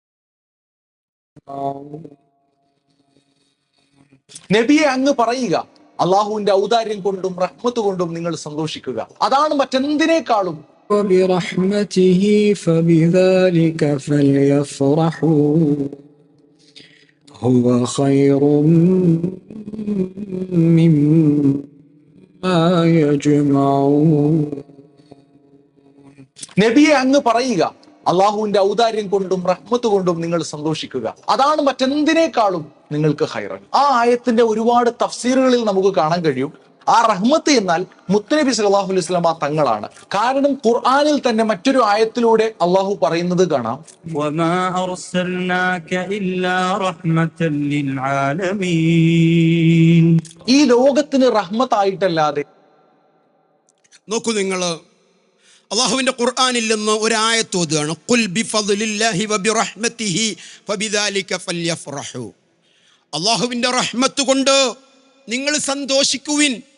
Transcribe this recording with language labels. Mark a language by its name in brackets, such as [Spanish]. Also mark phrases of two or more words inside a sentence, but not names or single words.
[Malayalam] നബിയെ അങ്ങ് പറയുക, അള്ളാഹുവിന്റെ ഔദാര്യം കൊണ്ടും റഹ്മത്ത് കൊണ്ടും നിങ്ങൾ സന്തോഷിക്കുക. അതാണ് മറ്റെന്തിനേക്കാളും [Arabic] وبرحمته فبذلك فليفرحوا هو خير مما يجمعون. [Malayalam] നബിയെ അങ്ങ് പറയുക, അള്ളാഹുവിന്റെ ഔദാര്യം കൊണ്ടും റഹ്മത്ത് കൊണ്ടും നിങ്ങൾ സന്തോഷിക്കുക. അതാണ് മറ്റെന്തിനേക്കാളും നിങ്ങൾക്ക് ഖൈറാണ്. ആ ആയത്തിന്റെ ഒരുപാട് തഫ്സീറുകളിൽ നമുക്ക് കാണാൻ കഴിയും. ആ റഹ്മത്ത് എന്നാൽ മുത്തനബി [Arabic] صلى الله عليه وسلم [Malayalam] തങ്ങളാണ്. കാരണം ഖുർആനിൽ തന്നെ മറ്റൊരു ആയത്തിലൂടെ അള്ളാഹു പറയുന്നത് കാണാം, [Arabic] وما أرسلناك إلا رحمة للعالمين. [Malayalam] ഈ ലോകത്തിന് റഹ്മത്തായിട്ടല്ലാതെ. നോക്കൂ നിങ്ങൾ, അള്ളാഹുവിൻ്റെ ഖുർആനിൽ നിന്ന് ഒരായത്ത് ഓതുകയാണ്, [Arabic] قل بفضل الله وبرحمته فبذلك فليفرحوا. [Malayalam] അള്ളാഹുവിൻ്റെ റഹ്മത്ത് കൊണ്ട് നിങ്ങൾ സന്തോഷിക്കുവിൻ.